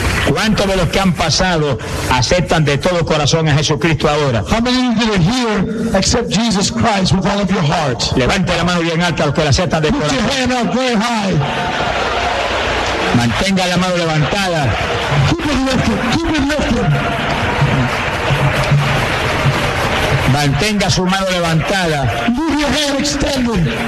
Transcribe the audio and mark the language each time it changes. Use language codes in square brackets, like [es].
[es] ¿Cuántos de los que han pasado aceptan de todo corazón a Jesucristo ahora? [en] How many of you that are here accept Jesus Christ with all of your heart? [es] Levante la mano bien alta a los que la aceptan de corazón. [en] Put your hand up very high. [es] Mantenga la mano levantada. [en] Keep it lifted. Keep it lifted. [es] Mantenga su mano levantada. [en] Move your hand extended.